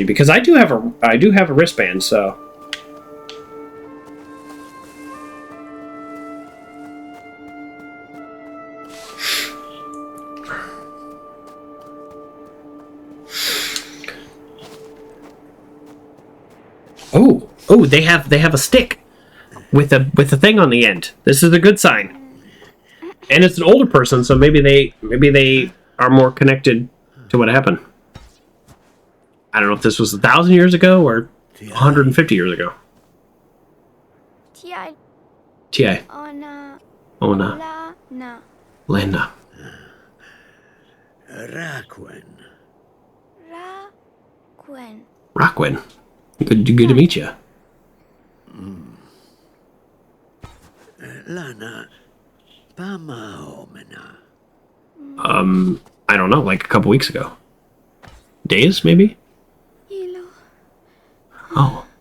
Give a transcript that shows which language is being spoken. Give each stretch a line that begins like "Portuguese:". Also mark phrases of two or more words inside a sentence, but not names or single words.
English: Because I do have a wristband, so. Oh, they have a stick with a thing on the end. This is a good sign. And it's an older person, so maybe they are more connected to what happened. I don't know if this was 1,000 years ago or 150 years ago. T.I. Ona. Ona. Lana. Lana. Rakwen. Gwen. Rockwin. Good to meet you. Lana. Pamaomena. I don't know, like a couple weeks ago. Days, maybe? Ilo. Oh.